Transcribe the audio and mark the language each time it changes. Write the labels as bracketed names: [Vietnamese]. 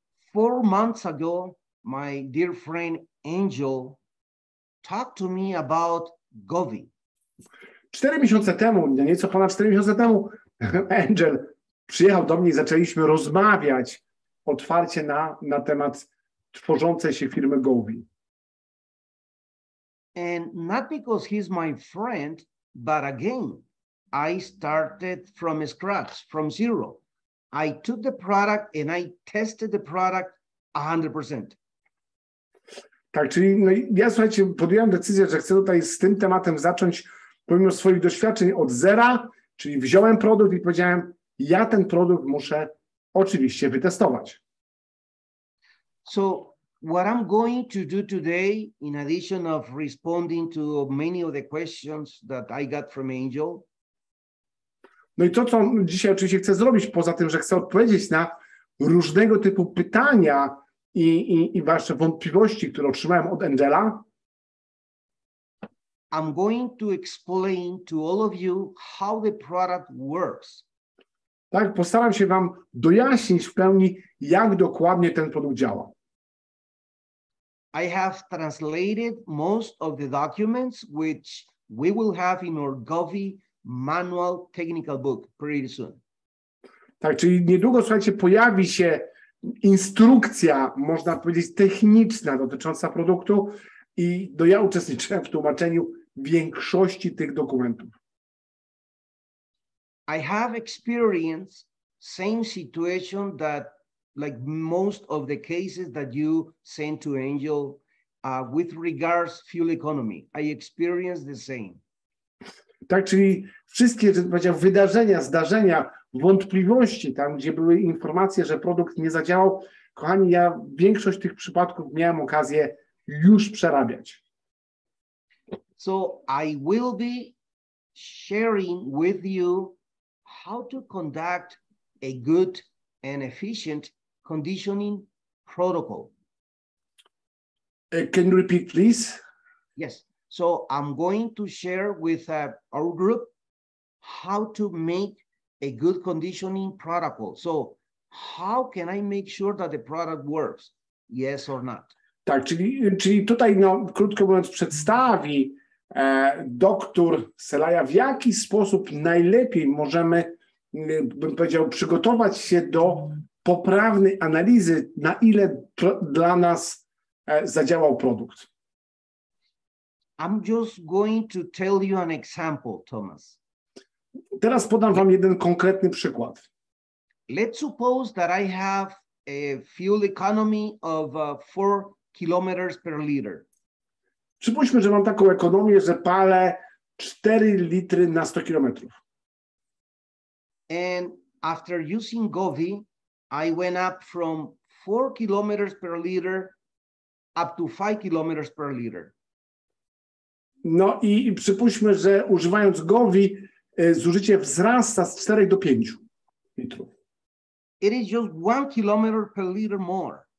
[English] 4 months ago, my dear friend Angel talked to me about Govi. [Polish] 4 miesiące temu, nieco ponad 4 miesiące temu, Angel przyjechał do mnie i zaczęliśmy rozmawiać otwarcie na temat tworzącej się firmy Govi. [English] And not because he's my friend, but again, I started from scratch, from zero. I took the product and I tested the product 100%. [Polish] Tak, czyli no, ja, słuchajcie, podjąłem decyzję, że chcę tutaj z tym tematem zacząć pomimo swoich doświadczeń od zera, czyli wziąłem produkt i powiedziałem, ja ten produkt muszę oczywiście wytestować. [English] So what I'm going to do today, in addition of responding to many of the questions that I got from Angel, [Polish] no i to, co dzisiaj oczywiście chcę zrobić, poza tym, że chcę odpowiedzieć na różnego typu pytania i wasze wątpliwości, które otrzymałem od Angela, [English] I'm going to explain to all of you how the product works. [Polish] tak, postaram się wam dojaśnić w pełni, jak dokładnie ten produkt działa. [English] I have translated most of the documents which we will have in our Govee manual technical book pretty soon. [Polish] Tak, czyli niedługo, słuchajcie, pojawi się instrukcja, można powiedzieć, techniczna dotycząca produktu i ja uczestniczyłem w tłumaczeniu większości tych dokumentów. [English] I have experienced same situation that like most of the cases that you sent to Angel with regards fuel economy. I experienced the same. [Polish] Tak, czyli wszystkie, że powiedział, wydarzenia, zdarzenia, wątpliwości, tam gdzie były informacje, że produkt nie zadziałał, kochani, ja większość tych przypadków miałem okazję już przerabiać. [English] So I will be sharing with you how to conduct a good and efficient conditioning protocol. Can you repeat, please? Yes. So I'm going to share with our group how to make a good conditioning protocol. So how can I make sure that the product works? Yes or not? [Polish] Tak, czyli tutaj, no, krótko mówiąc, przedstawi doktor Celaya, w jaki sposób najlepiej możemy, bym powiedział, przygotować się do poprawnej analizy, na ile dla nas zadziałał produkt. [English] I'm just going to tell you an example, Thomas. [Polish] Teraz podam wam jeden konkretny przykład. [English] Let's suppose that I have a fuel economy of 4 kilometers per liter. [Polish] Przypuśćmy, że mam taką ekonomię, że palę 4 litry na 100 kilometrów. [English] And after using Govee, I went up from 4 kilometers per liter up to 5 kilometers per liter. [Polish] No i przypuśćmy, że używając Govee zużycie wzrasta z 4 do 5 litrów. [English] It is just 1 kilometer per liter more.